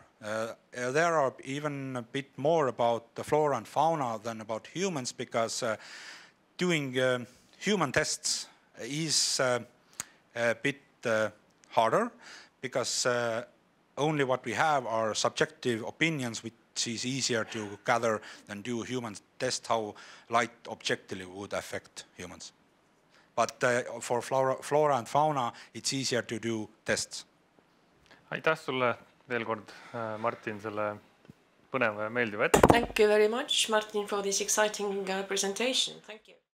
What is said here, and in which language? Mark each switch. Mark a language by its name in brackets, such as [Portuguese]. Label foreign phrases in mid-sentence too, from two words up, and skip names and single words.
[English] There are even a bit more about the flora and fauna than about humans, because doing human tests is a bit harder, because only what we have are subjective opinions, which is easier to gather than do human test how light objectively would affect humans. But for flora and fauna, it's easier to do tests. [Estonian] Aitäh sulle veel kord, Martin, selle põneva ja meeldiva ette. [English] Thank you very much, Martin, for this exciting presentation. Thank you.